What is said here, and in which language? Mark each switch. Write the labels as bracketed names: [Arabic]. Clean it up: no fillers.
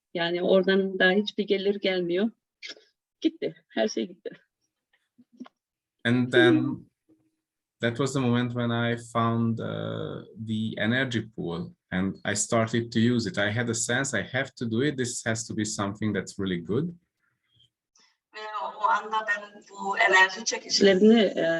[Turkish] Yani oradan daha hiçbir gelir gelmiyor. Gitti, her şey gitti. [English] And then that was the moment when I found the energy pool and I started to use it. I had a sense I have to do it. This has to be something that's really good. [Turkish] Ve o anda ben bu enerji çekişlerini